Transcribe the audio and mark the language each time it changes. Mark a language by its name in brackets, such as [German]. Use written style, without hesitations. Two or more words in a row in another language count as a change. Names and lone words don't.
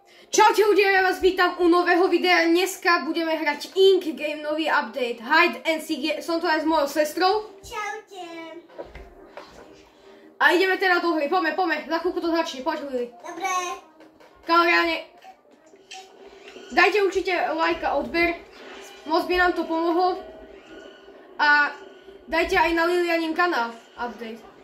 [Slovak] Čaute ľudia, ja vás vítam u nového videa. Dneska budeme hrať Ink Game, nový update. Hide and Seek, som tu aj s mojou sestrou. Čaute. A ideme teda do hry, poďme, za chvíľku to začne, poď Lili. Dobre. Kamerane, dajte určite like a odber, moc by nám to pomohlo. A dajte aj na Lilianin kanál update.